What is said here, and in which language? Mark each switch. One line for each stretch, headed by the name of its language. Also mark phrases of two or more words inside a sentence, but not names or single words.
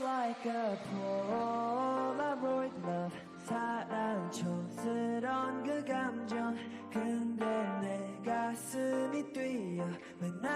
English: like a Polaroid love
Korean: 사랑초스러운 그 감정 근데 내 가슴이 뛰어 when